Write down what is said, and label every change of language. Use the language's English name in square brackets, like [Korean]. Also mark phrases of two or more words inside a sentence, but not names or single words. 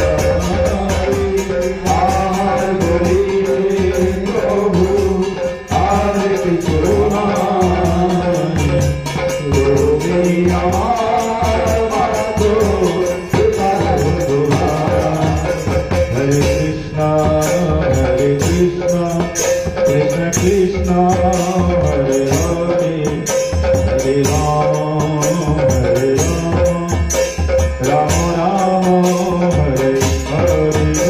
[Bangla] আর বলিতে প্রভু আর কিছু নাই, তুমি আমার মাত্র বন্ধু ভাই। [Sanskrit] हरे कृष्ण, कृष्ण कृष्ण, हरे हरे, हरे राम, हरे राम, राम राम, हरे हरे.